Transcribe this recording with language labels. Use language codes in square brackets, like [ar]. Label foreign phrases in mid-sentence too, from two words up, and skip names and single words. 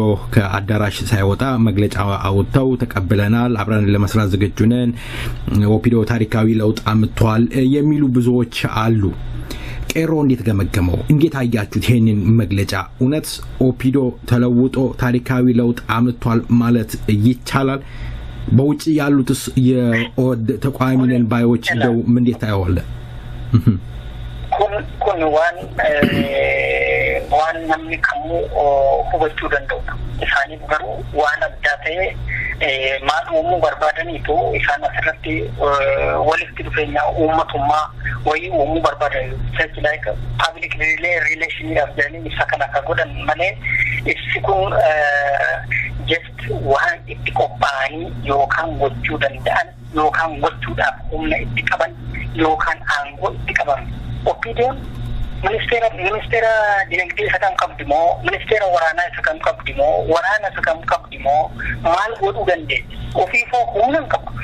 [am] ከአዳራሽ ሳይወጣ መግለጫ አወጣው ተቀበለናል አብረን ለመስራት ዝግጁ ነን ኦፒዲዮ ታሪካዊ ለውጥ አምጥቷል የሚሉ ብዙዎች አሉ ቄሮ እንዴት ገመገመው እንዴት አያችሁት ይሄንን መግለጫ እውነት ኦፒዲዮ ተለውጦ ታሪካዊ ለውጥ አምጥቷል ማለት ይቻላል በውጪ ያሉትስ የተቋሚነን ባዮች እንደው ምን እንዴት ታያዋለ [om] kun waan namni kamuu hubachuu danda'udha. Isaaniif garuu waan addaa ta'ee maal uumuu barbaadaniitu isaan asirratti walitti dhufeenya uummatummaa wayii uumuu barbaadan. [en] Such like public relationship [om] jedhanii ibsa kana akka godhan malee ibsi kun just waan itti qophaa'anii yookaan gochuu danda'an yookaan gochuudhaaf humna itti qaban yookaan aangoo itti qaban. Oppiidiyoon ministeera dinagdee isa kam qabdi moo ministeera waraanaa isa kam qabdi moo waraana isa kam qabdi moo maal godhuu dandeessi ofiifoo humna hin qabu.